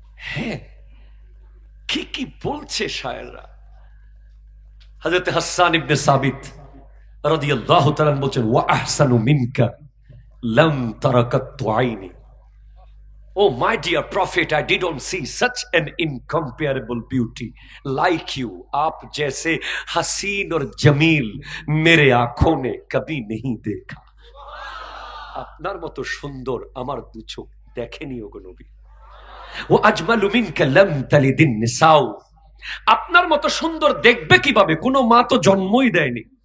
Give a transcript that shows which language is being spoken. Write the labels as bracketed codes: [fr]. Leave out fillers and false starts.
[bn] হ্যাঁ, কি বলছে শায়েররা। হযরত হাসান ইবনে সাবিত রাদিয়াল্লাহু তাআলা বলেন, [ar] ওয়া আহসানু মিনকা লাম তারাকাতু আইনি। [en] Oh my dear prophet, I didn't see such an incomparable beauty like you. [hi] आप जैसे हसीन और जमील मेरे आंखों ने कभी नहीं देखा। [bn] আপনার মতো সুন্দর আমার দু চোখ দেখেনি ওগো নবী। [ar] ও আজমালু মিনকা লাম তালিদিন নিসাউ [bn] আপনার মতো সুন্দর দেখবে কিভাবে? কোনো মা তো জন্মই দেয়নি।